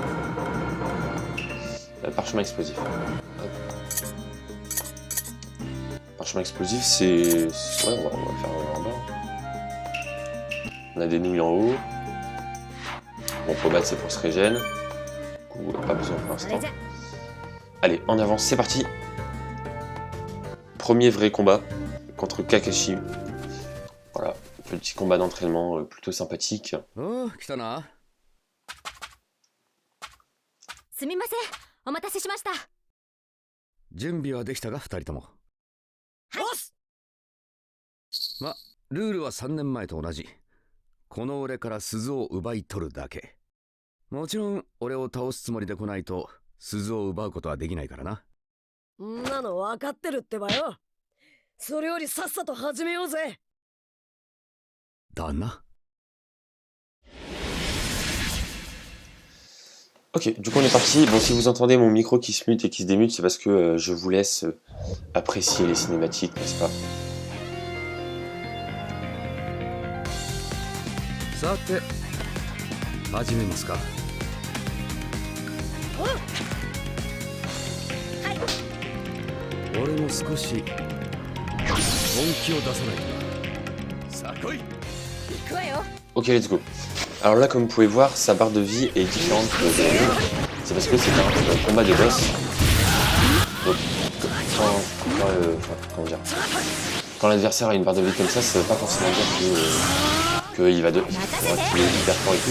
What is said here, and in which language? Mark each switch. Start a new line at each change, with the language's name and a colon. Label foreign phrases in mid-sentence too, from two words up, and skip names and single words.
French: Parchemin explosif. Hop. Parchemin explosif, c'est... Ouais, on va faire en bas. On a des nouilles en haut. Bon, pour battre, c'est pour se régène. Du coup, pas besoin pour
Japanese: それ
French: l'instant.
Japanese: じゃ
French: Allez, en avance, c'est parti. Premier vrai combat contre Kakashi. Voilà, petit combat d'entraînement plutôt sympathique.
Japanese: おう来たな。すみません、お待たせしました。準備はできたが2人とも。ボス。ま、ルールは3年前と同じ。この俺から鈴を奪い取るだけ。もちろん俺を倒すつもりで来ないと鈴を奪うことはできないからな。んなの分かってるってばよ。それよりさっさと始めようぜ。だな。
French: Ok, du coup on est parti. Bon, si vous entendez mon micro qui se mute et qui se démute, c'est parce que je vous laisse apprécier les cinématiques, n'est-ce pas?
Japanese: さて、始めますか。俺も少し本気を出さないとな。さあ来い。行くわよ。
English: Ok, let's go.
French: Alors là, comme vous pouvez voir, sa barre de vie est différente de la mienne. C'est parce que c'est un combat de boss. Donc, comment dire, quand l'adversaire a une barre de vie comme ça veut pas forcément dire qu'il va qu'il est hyper fort et tout.